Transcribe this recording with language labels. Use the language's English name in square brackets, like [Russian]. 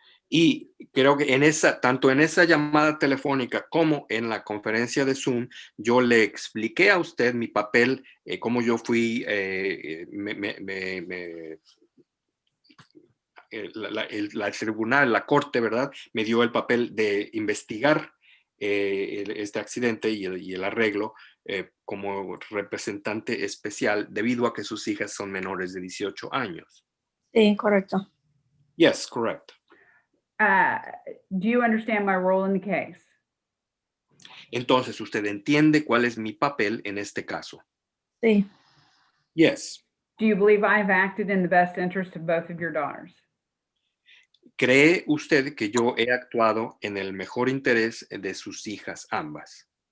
[Spanish] Y creo que tanto en esa llamada telefónica como en la conferencia de Zoom, yo le expliqué a usted mi papel, cómo yo fui, el tribunal, la corte, ¿verdad? Me dio el papel de investigar este accidente y el arreglo como representante especial debido a que sus hijas son menores de 18 años. Sí, correcto. [English] Yes, correct. Do you understand my role in the case? [Spanish] Entonces, ¿usted entiende cuál es mi papel en este caso? Sí. [English] Yes. Do you believe I've acted in the best interest of both of your daughters? [Spanish] ¿Cree usted que yo he actuado en el mejor interés de sus hijas ambas?